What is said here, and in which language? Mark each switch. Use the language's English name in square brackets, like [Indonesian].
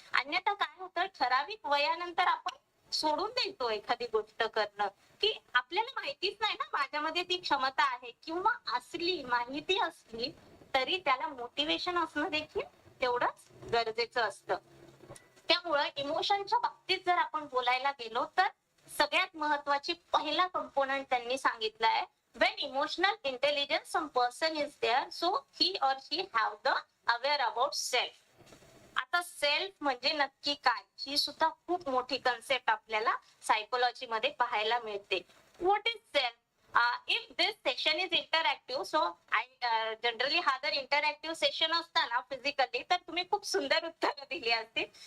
[Marathi] अन्यथा काय होतं, ठराविक वयानंतर आपण सोडून देतो एखादी गोष्ट करणं की आपल्याला माहितीच नाही ना माझ्यामध्ये ती क्षमता आहे, किंवा असली माहिती असली तरी त्याला मोटिवेशन असणं देखील तेवढंच गरजेचं असतं. त्यामुळे इमोशनच्या बाबतीत जर आपण बोलायला गेलो तर सगळ्यात महत्वाची पहिला कंपोनंट त्यांनी सांगितला आहे, [English] when emotional intelligence some person is there, so he or she have the aware about self. [Marathi] आता सेल्फ म्हणजे नक्की काय, ही सुद्धा खूप मोठी कन्सेप्ट आपल्याला सायकोलॉजी मध्ये पाहायला मिळते. [English] What is self? If this session session is interactive. So I generally [Marathi] हा जर इंटरॅक्टिव्ह सेशन असता ना फिजिकली, तर तुम्ही खूप सुंदर उत्तरं दिली असतील.